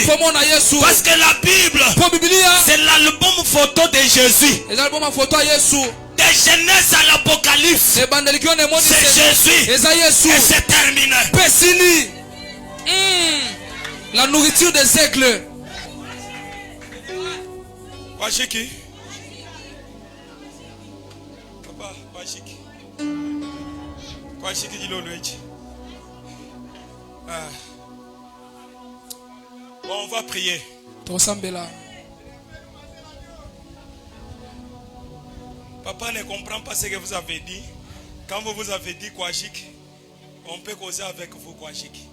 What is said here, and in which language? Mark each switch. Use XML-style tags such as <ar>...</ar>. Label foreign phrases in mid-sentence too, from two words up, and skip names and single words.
<fr>Parce que la Bible, c'est l'album photo de Jésus. De Genèse à l'Apocalypse, c'est Jésus. Et c'est terminé. La nourriture des aigles. Washiki. Papa, Washiki. Washiki dit l'oloïchi. Bon, on va prier. Papa ne comprend pas ce que vous avez dit. Quand vous avez dit Kwashik, on peut causer avec vous Kwashik.</fr>